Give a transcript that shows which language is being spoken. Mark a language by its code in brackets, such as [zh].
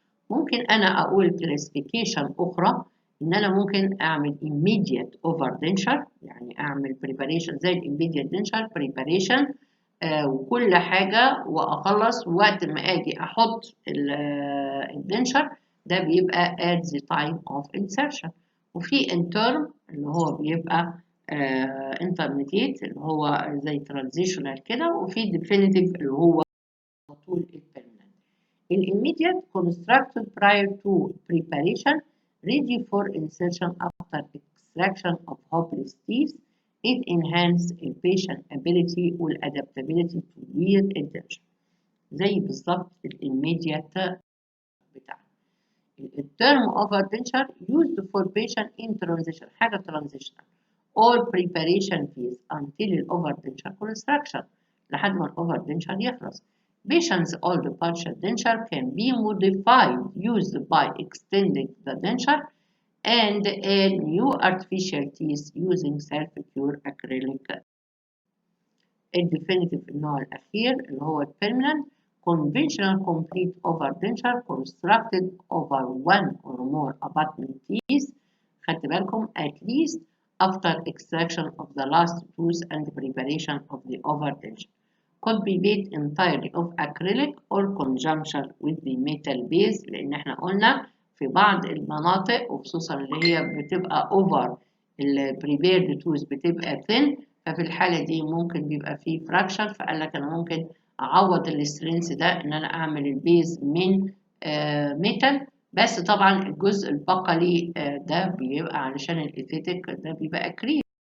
[ar] ممكن انا اقول كلاسيفيكيشن اخرى، ان انا ممكن اعمل immediate overdenture، يعني اعمل preparation زي immediate denture preparation وكل حاجة وأخلص، وقت ما أجي أحط الدنشر ده بيبقى [en] at the time of insertion. [ar] وفي interim اللي هو بيبقى intermediate اللي هو زي transitional كده، وفي definitive اللي هو طول الpermanent. [en] immediate constructed prior to preparation ready for insertion after extraction of hopeless teeth. It enhances a patient ability والadaptability to wear intention. [ar] زي بالظبط immediate بتاعنا. [en] term overdenture used for patient in transition، حاجة transitional or preparation phase until overdenture construction [ar] لحد ما overdenture يخلص. [en] Patient's old partial denture can be modified used by extending the denture and add new artificial teeth using self-cure acrylic. [ar] الديفينيتيف النوع الأخير اللي هو [en] permanent conventional complete overdenture constructed over one or more abutment teeth. [ar] خدت بالكم [en] at least after extraction of the last tooth and preparation of the overdenture. Could be made entirely of acrylic or conjunction with the metal base [ar] لأن احنا قلنا في بعض المناطق وخصوصا اللي هي بتبقى over ال prepared tooth بتبقى thin، ففي الحالة دي ممكن بيبقى فيه fracture، فقال لك أنا ممكن أعوض السترينث ده إن أنا أعمل البيز من ميتال، بس طبعا الجزء البقلي ده بيبقى علشان الإيثيتك ده بيبقى أكريل.